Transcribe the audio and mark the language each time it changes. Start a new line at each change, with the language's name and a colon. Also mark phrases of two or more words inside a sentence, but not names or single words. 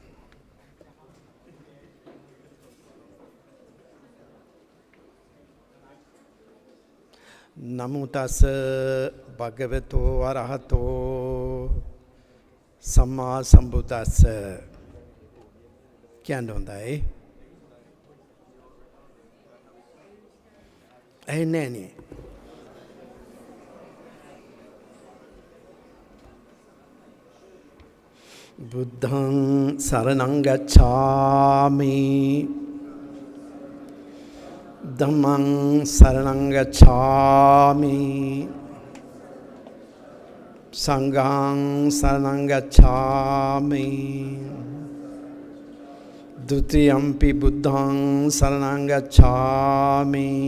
Pali: නමෝ තස් භගවතෝ අරහතෝ සම්මා සම්බුද්දස්ස
Sinhala: කියන්න හොඳයි. ඇහෙන්නේ නෑනේ.
Pali: බුද්ධං සරණං ගච්ඡාමි ධම්මං සරණං ගච්ඡාමි සංඝං සරණං ගච්ඡාමි ဒုတိယံ පි බුද්ධං සරණං ගච්ඡාමි